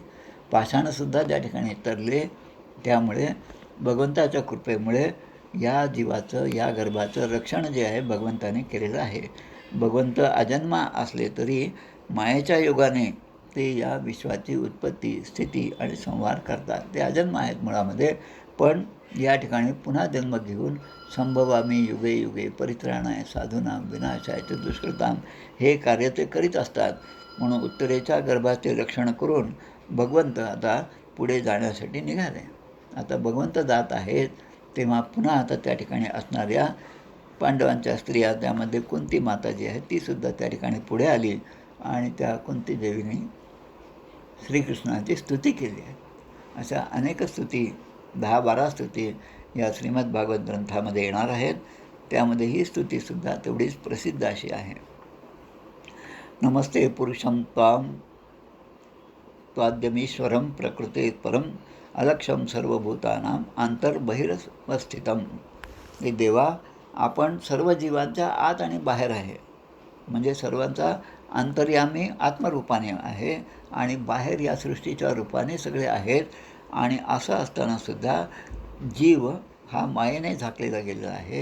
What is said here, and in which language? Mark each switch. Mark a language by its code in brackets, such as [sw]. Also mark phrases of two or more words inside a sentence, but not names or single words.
[mr] पाषाणसुद्धा ज्या ठिकाणी तरले, त्यामुळे भगवंताच्या कृपेमुळे या जीवाचं, या गर्भाचं रक्षण जे आहे भगवंताने केलेलं आहे. भगवंत अजन्मा असले तरी मायेच्या योगाने ते या विश्वाची उत्पत्ती, स्थिती आणि संहार करतात. ते अजन्मा आहेत मुळामध्ये, पण या ठिकाणी पुन्हा जन्म घेऊन [sa] संभवामी युगे युगे परित्राणाय साधूनां विनाशाय च दुष्कृतां, [mr] हे कार्य ते करीत असतात. म्हणून उत्तरेच्या गर्भाचे रक्षण करून भगवंत आता पुढे जाण्यासाठी निघाले. आता भगवंत जात आहेत, तेव्हा पुन्हा आता त्या ठिकाणी असणाऱ्या पांडवांच्या स्त्रिया, त्यामध्ये कुंती माता जी आहे तीसुद्धा त्या ठिकाणी पुढे आली आणि त्या कुंती देवीने श्रीकृष्णाची स्तुती केली आहे. अशा अनेक स्तुती, 10-12 स्तुती या श्रीमद भागवत ग्रंथामध्ये येणार आहेत. त्यामध्ये ही स्तुतीसुद्धा तेवढीच प्रसिद्ध अशी आहे. [sa] नमस्ते पुरुषं त्वाद्यमीश्वरं प्रकृते परम अलक्षम सर्वभूतानां आंतर्बहिरवस्थितम. [mr] हे देवा, आपण सर्व जीवांच्या आत आणि बाहेर आहे, म्हणजे सर्वांचा अंतर्यामी आत्मरूपाने आहे आणि बाहेर या सृष्टीच्या रूपाने सगळे आहेत. आणि असं असतानासुद्धा जीव हा मायेने झाकलेला गेलेला आहे.